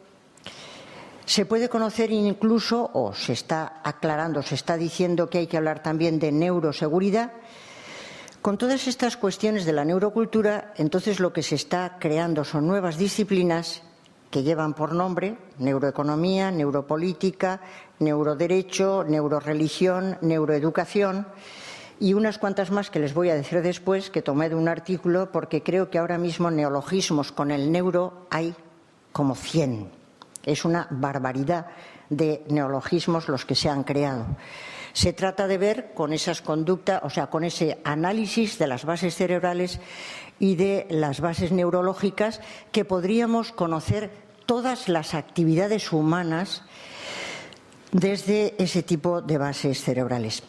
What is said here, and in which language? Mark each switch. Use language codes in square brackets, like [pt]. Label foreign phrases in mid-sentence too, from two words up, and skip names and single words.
[es] Se puede conocer incluso, o se está aclarando, se está diciendo que hay que hablar también de neuroseguridad. Con todas estas cuestiones de la neurocultura, entonces lo que se está creando son nuevas disciplinas que llevan por nombre neuroeconomía, neuropolítica, neuroderecho, neuroreligión, neuroeducación y unas cuantas más que les voy a decir después, que tomé de un artículo, porque creo que ahora mismo neologismos con el neuro hay como 100. Es una barbaridad de neologismos los que se han creado. Se trata de ver con esas conductas, o sea, con ese análisis de las bases cerebrales y de las bases neurológicas, que podríamos conocer todas las actividades humanas desde ese tipo de bases cerebrales.